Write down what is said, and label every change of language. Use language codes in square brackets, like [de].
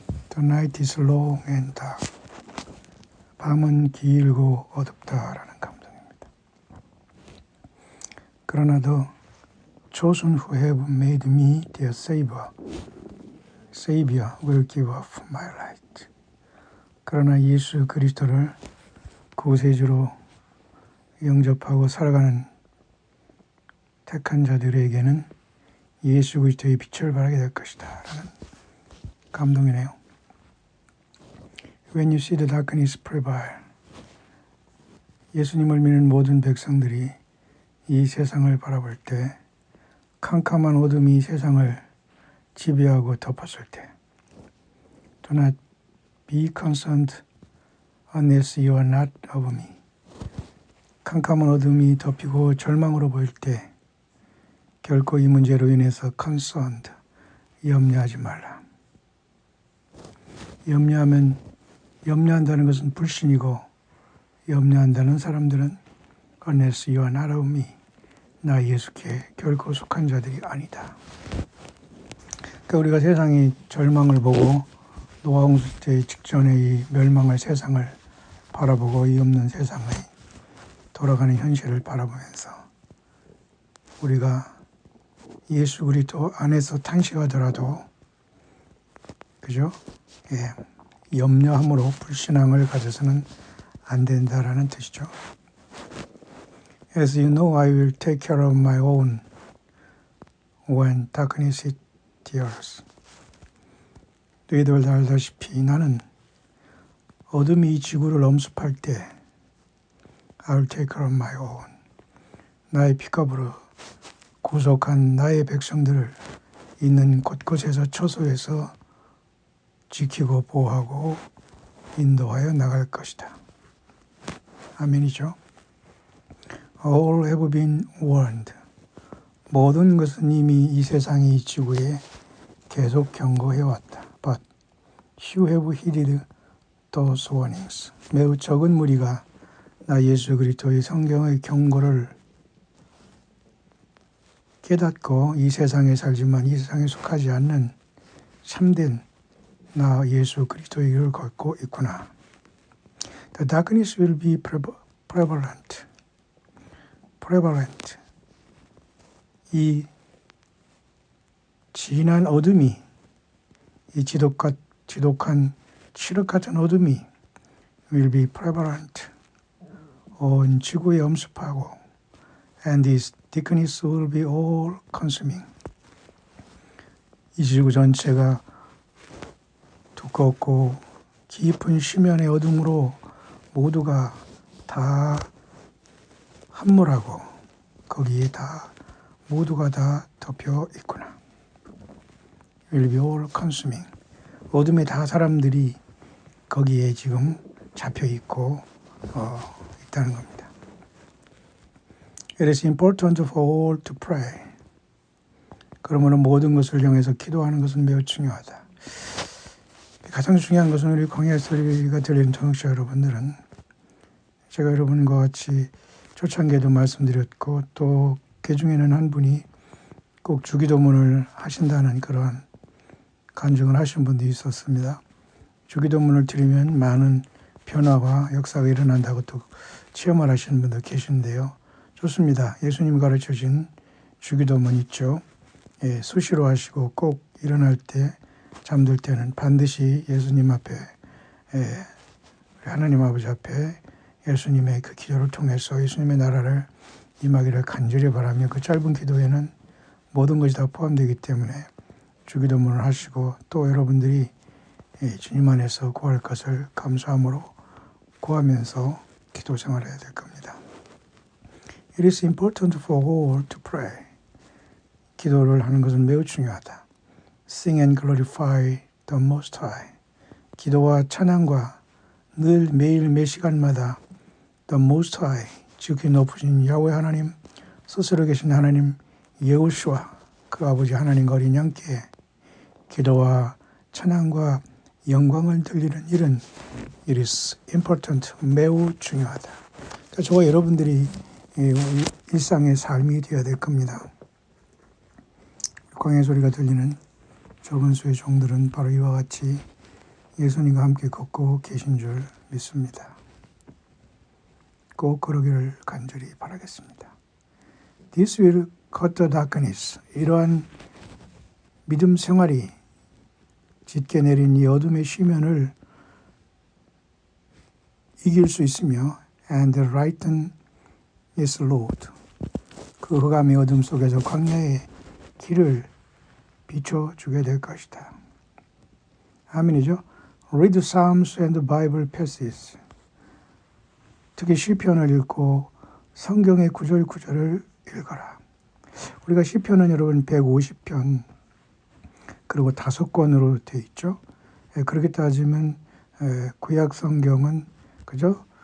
[en] The night is long and dark. [ko] 밤은 길고 어둡다라는 감동입니다. 그러나 [en] the chosen who have made me their Savior will give up my light. [ko] 그러나 예수 그리스도를 구세주로 영접하고 살아가는 택한 자들에게는 예수 그리스도의 빛을 발하게 될 것이다 라는 감동이네요. [en] When you see the darkness prevail, [ko] 예수님을 믿는 모든 백성들이 이 세상을 바라볼 때 캄캄한 어둠이 세상을 지배하고 덮었을 때 [en] Do not be concerned unless you are not of me. [ko] 캄캄한 어둠이 덮이고 절망으로 보일 때 결코 이 문제로 인해서 concerned, 염려하지 말라. 염려한다는 것은 불신이고 염려한다는 사람들은 [en] unless you are not of me. [ko] 나 예수께 결코 속한 자들이 아니다. 그러니까 우리가 세상의 절망을 보고 노아홍수 직전의 이 멸망할 세상을 바라보고 이 없는 세상의 돌아가는 현실을 바라보면서 우리가 예수 그리스도 안에서 탄식하더라도 그죠? 염려함으로 불신앙을 가져서는 안 된다라는 뜻이죠. [en] As you know, I will take care of my own when darkness hits the earth. [ko] 너희들 다 알다시피 나는 어둠이 이 지구를 엄습할 때 [en] I will take care of my own. [ko] 나의 피값으로 구속한 나의 백성들을 있는 곳곳에서 처소에서 지키고 보호하고 인도하여 나갈 것이다. 아멘이죠. [en] All have been warned. [ko] 모든 것은 이미 이 세상이 이 지구에 계속 경고해왔다. [en] But few have heeded those warnings. [ko] 매우 적은 무리가 나 예수 그리스도의 성경의 경고를 깨닫고 이 세상에 살지만 이 세상에 속하지 않는 참된 나 예수 그리스도의 길을 걷고 있구나. [en] The darkness will be prevalent. [ko] 이 진한 어둠이 이 지독한 칠흑 같은 어둠이 [en] will be prevalent. [ko] 온 지구에 엄습하고 [en] and this darkness will be all consuming. [ko] 이 지구 전체가 두껍고 깊은 심연의 어둠으로 모두가 다 함몰하고 거기에 다 모두가 다 덮여 있구나. [en] Will be all consuming. [ko] 어둠에 다 사람들이 거기에 지금 잡혀 있고 있다는 겁니다. [en] It is important for all to pray. [ko] 그러므로 모든 것을 향해서 기도하는 것은 매우 중요하다. 가장 중요한 것은 우리 광야 소리가 들리는 청취자 여러분들은 제가 여러분과 같이 초창기에도 말씀드렸고 또 그중에는 한 분이 꼭 주기도문을 하신다는 그러한 간증을 하신 분도 있었습니다. 주기도문을 드리면 많은 변화와 역사가 일어난다고 또 체험을 하시는 분도 계신데요. 좋습니다. 예수님이 가르쳐준 주기도문 있죠. 예, 수시로 하시고 꼭 일어날 때 잠들 때는 반드시 예수님 앞에 하나님 아버지 앞에 예수님의 그 기도를 통해서 예수님의 나라를 임하기를 간절히 바라며 그 짧은 기도에는 모든 것이 다 포함되기 때문에 주기도문을 하시고 또 여러분들이 주님 안에서 구할 것을 감사함으로 구하면서 기도 생활을 해야 될 겁니다. [en] It is important for all to pray. [ko] 기도를 하는 것은 매우 중요하다. [en] Sing and glorify the Most High. [ko] 기도와 찬양과 늘 매일 매 시간마다 [en] the Most High, [ko] 지극히 높으신 야훼 하나님, 스스로 계신 하나님 여호수아 그 아버지 하나님과 어린 양께 기도와 찬양과 영광을 돌리는 일은 [en] it is important, [ko] 매우 중요하다. 그러니까 저와 여러분들이 일상의 삶이 되어야 될 겁니다. 광야의 소리가 들리는 좁은 수의 종들은 바로 이와 같이 예수님과 함께 걷고 계신 줄 믿습니다. 꼭 그러기를 간절히 바라겠습니다. [en] This will cut the darkness. [ko] 이러한 믿음 생활이 짙게 내린 이 어둠의 시면을 이길 수 있으며 [en] and lighten its load. [ko] 그 흑암의 어둠 속에서 광야의 길을 비춰주게 될 것이다. 아멘이죠. [en] Read Psalms and Bible passages. [ko] 특히 시편을 읽고 성경의 구절구절을 읽어라. 우리가 시편은 여러분 150편 그리고 5권으로 되어 있죠. 그렇게 따지면 구약 성경은 그죠?